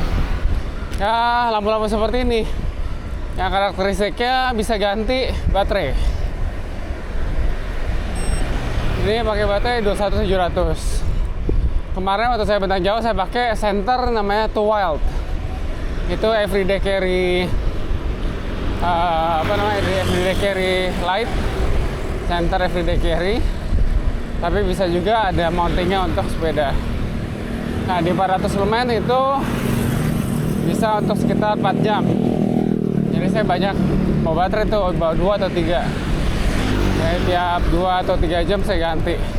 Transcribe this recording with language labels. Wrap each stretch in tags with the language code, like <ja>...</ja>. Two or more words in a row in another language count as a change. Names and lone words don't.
<id>Ya, lampu-lampu seperti ini yang karakteristiknya bisa ganti baterai. Ini pakai baterai 21700. Kemarin waktu saya bentang jauh saya pakai center namanya Too Wild.</id> <en>Itu everyday carry everyday carry light, center everyday carry.</en> <id>Tapi bisa juga ada mountingnya untuk sepeda. Nah, di 400 lumen itu bisa untuk sekitar 4 jam. Jadi saya banyak bawa baterai itu, bawa 2 atau 3. Jadi tiap 2 atau 3 jam saya ganti.</id>